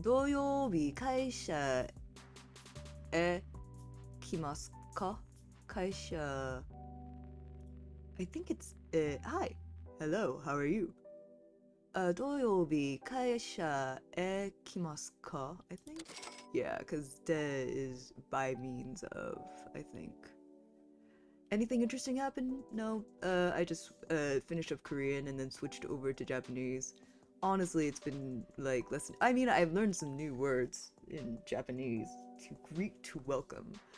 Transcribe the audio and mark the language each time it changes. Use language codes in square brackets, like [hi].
[ja] 土曜日会社へ来ますか？ [en] 会社 I think it's hi. Hello, how are you? [ja] 土曜日会社へ来ますか? [en] I think. Yeah, because de is by means of, I think. Anything interesting happen? No. I just finished up Korean and then switched over to Japanese. Honestly, it's been like less. I mean, I've learned some new words in Japanese to greet, to welcome.